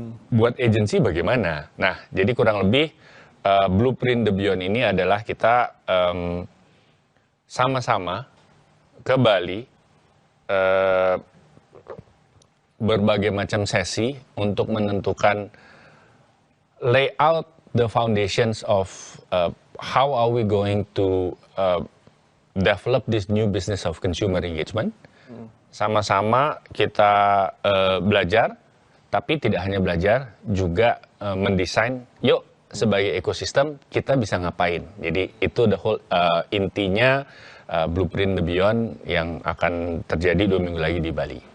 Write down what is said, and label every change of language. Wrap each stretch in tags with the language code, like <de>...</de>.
<id>Buat agensi bagaimana? Nah, jadi kurang lebih Blueprint the Beyond ini adalah kita sama-sama ke Bali, berbagai macam sesi untuk menentukan</id> <en>lay out the foundations of how are we going to develop this new business of consumer engagement.</en> <id>Sama-sama kita belajar, tapi tidak hanya belajar, juga mendesain, yuk sebagai ekosistem kita bisa ngapain. Jadi itu</id> <en>the whole</en> <id>intinya Blueprint the Beyond yang akan terjadi 2 minggu lagi di Bali.</id>